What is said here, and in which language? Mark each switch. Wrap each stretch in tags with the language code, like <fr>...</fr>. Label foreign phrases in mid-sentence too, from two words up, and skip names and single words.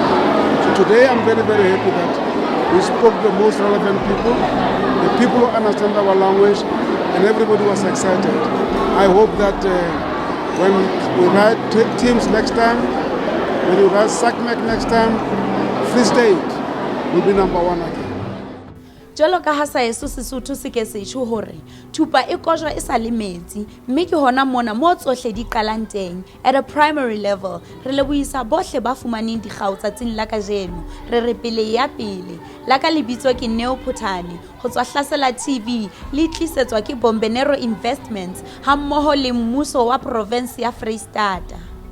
<en>So today I'm very, very happy that we spoke to the most relevant people, the people who understand our language, and everybody was excited. I hope that when we write teams next time, when we write SACMEC next time, Free State will be number one again.</en> <st>Jalo ka ha sa eso Sesotho se ke se tsho hore thupa e kojwa e sa le metsi mme ke hona mona mo tsohle di qalang teng</st> <en>at a primary level</en> <st>re lebohisa bohle ba fumaneng digao tsatsing la kajeno re re pele ya pele la ka lebitso ke Neo Phutane go tswa Hlasela TV le tlisetswa ke Bombenero Investments ha mmoho le mmuso wa province ya Freistata.</st>